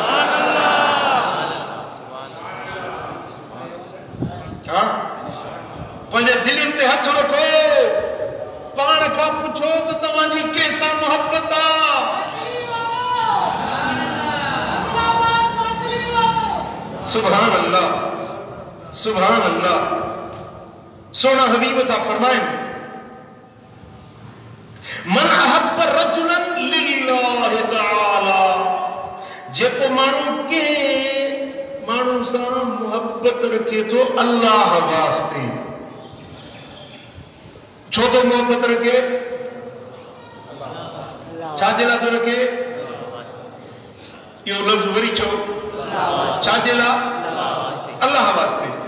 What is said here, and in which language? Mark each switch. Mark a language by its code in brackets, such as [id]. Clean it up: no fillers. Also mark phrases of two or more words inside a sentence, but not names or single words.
[sd] हा पंहिंजे दिलनि ते हथ रखो पाण खां पुछो त तव्हांजी कंहिंसां मोहब्बत आहे [ar] سبحان الله سبحان الله [sd] सोना हबीब था फरमाएं [ar] من أحب رجلا لله تعالى [sd] जेको माण्हू सां मोहब्बत रखे थो अल्लाह वास्ते छो तो मोहब्बत रखे छाजे लाइ थो रखे इहो लफ़्ज़ वरी चओ छाजे लाइ अल्लाह वास्ते